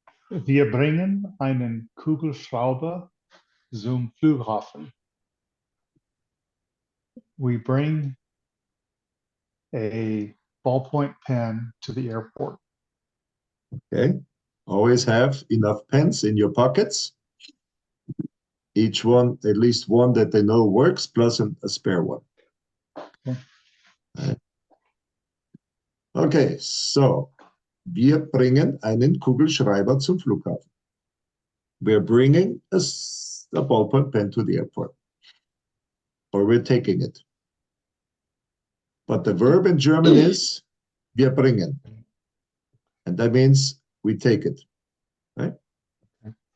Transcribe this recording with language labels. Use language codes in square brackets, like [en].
[de] Wir bringen einen Kugelschreiber zum Flughafen. [en] We bring a ballpoint pen to the airport. Okay. Always have enough pens in your pockets. Each one, at least one that they know works, plus a spare one. Okay. Okay, so [de] wir bringen einen Kugelschreiber zum Flughafen. [en] We're bringing a ballpoint pen to the airport. Or we're taking it. But the verb in German is [de] wir bringen. [en] And that means we take it. Right? Okay.